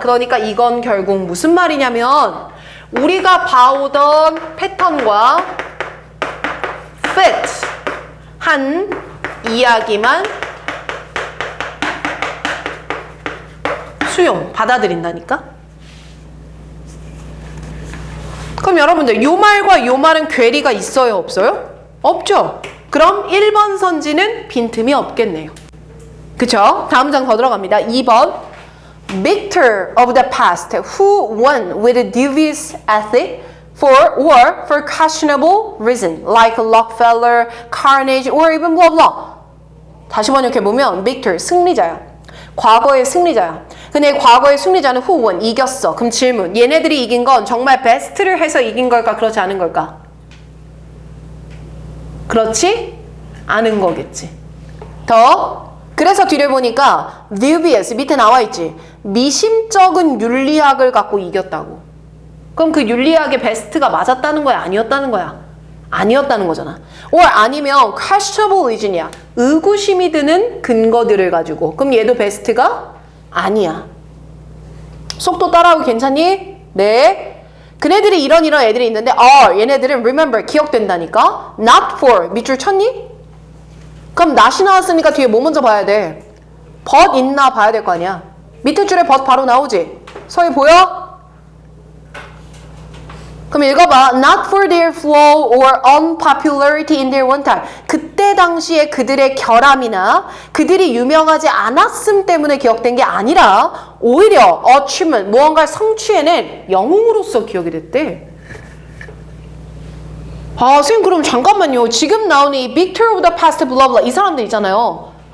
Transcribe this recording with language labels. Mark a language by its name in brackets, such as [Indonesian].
[Korean] 그러니까 이건 결국 무슨 말이냐면 우리가 봐오던 패턴과 fit 한 이야기만 수용, 받아들인다니까? 그럼 여러분들 요 말과 요 말은 괴리가 있어요, 없어요? 없죠? 그럼 1번 선지는 빈틈이 없겠네요. 그쵸? 다음 장 더 들어갑니다. 2번. [English] Victor of the past who won with a dubious ethic for questionable reason like Rockefeller, Carnegie, or even blah blah. [Korean] 다시 번역해보면 Victor, 승리자야. 과거의 승리자야. 근데 과거의 승리자는 [English] who won, [Korean] 이겼어. 그럼 질문. 얘네들이 이긴 건 정말 베스트를 해서 이긴 걸까? 그렇지 않은 걸까? 그렇지 아는 거겠지. 더 그래서 뒤를 보니까 dubious 밑에 나와 있지. 미심쩍은 윤리학을 갖고 이겼다고. 그럼 그 윤리학의 베스트가 맞았다는 거야? 아니었다는 거야? 아니었다는 거잖아. or 아니면 [English] questionable reason [Korean] 이야. 의구심이 드는 근거들을 가지고. 그럼 얘도 베스트가 아니야. 속도 따라오기 괜찮니? 네. 그네들이 이런 애들이 있는데 얘네들은 remember 기억된다니까. [English] not for [Korean] 밑줄 쳤니? 그럼 not이 나왔으니까 뒤에 뭐 먼저 봐야 돼? but 있나 봐야 될 거 아니야. 밑에 줄에 but 바로 나오지? 서희 보여? 그럼 읽어봐. [English] Not for their flow or unpopularity in their one time. [Korean] 그때 당시에 그들의 결함이나 그들이 유명하지 않았음 때문에 기억된 게 아니라 오히려 achievement, 무언가를 성취해낸 영웅으로서 기억이 됐대. 선생님 그럼 잠깐만요. 지금 나오는 이 [English] Victor of the past blah blah [Korean] 이 사람들 있잖아요.